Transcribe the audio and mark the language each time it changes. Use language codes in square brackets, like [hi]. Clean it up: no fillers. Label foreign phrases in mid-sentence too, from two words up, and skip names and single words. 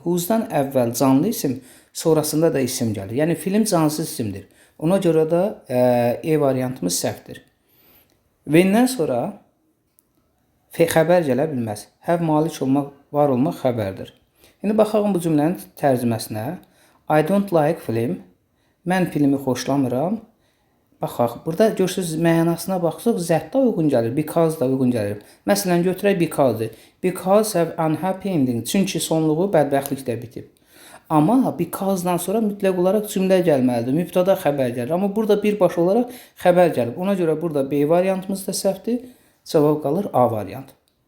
[az] Whose'dan əvvəl canlı isim, sonrasında da isim gəlir. Yəni film cansız isimdir. Ona görə də E variantımız səhvdir. When-dən sonra xəbər gələ bilməz. Have malik olmaq, var olmaq xəbərdir. İndi baxaq bu cümlənin tərcüməsinə. [en] I don't like film. [az] Mən filmi xoşlamıram. Baxaq, burada görürsünüz, mənasına baxsaq, zətdə uyğun gəlir, because da uyğun gəlir. Məsələn, götürək because-dır. [en] Because have unhappy ending. [az] Çünki sonluğu bədbəxtliklə bitib. Amma because-dan sonra mütləq olaraq cümlə gəlməlidir. Mübtada xəbər gəlir. Amma burada birbaşa olaraq xəbər gəlib. Ona görə burada B variantımız da səhvdir. Cavab qalır A variantı.